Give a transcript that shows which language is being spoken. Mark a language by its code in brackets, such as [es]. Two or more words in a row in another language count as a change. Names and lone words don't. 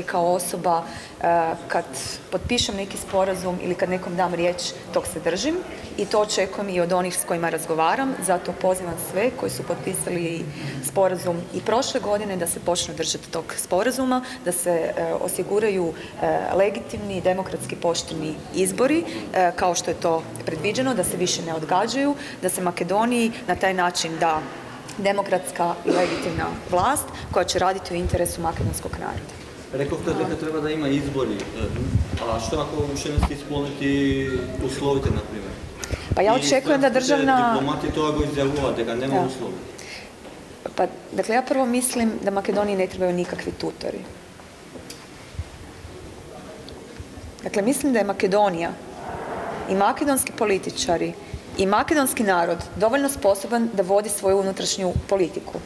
[hr] kao osoba kad potpišem neki sporazum ili kad nekom dam riječ, tog se držim i to očekujem i od onih s kojima razgovaram, zato pozivam sve koji su potpisali sporazum i prošle godine da se počnu držati tog sporazuma, da se osiguraju legitimni, demokratski pošteni izbori, kao što je to predviđeno, da se više ne odgađaju, da se Makedoniji na taj način da demokratska i legitimna vlast koja će raditi u interesu makedonskog naroda. [mk] Rekovte дека треба да има избори, а што ако уште не сте исполнити условите, например? [hr] Pa ja očekujem da državna... [mk] Дипломати тоа го изјавуваат, дека нема услови. [hr] Pa, dakle, ja prvo mislim da Makedoniji ne trebaju nikakvi tutori. Dakle, mislim da je Makedonija i makedonski političari i makedonski narod dovoljno sposoban da vodi svoju unutrašnju politiku.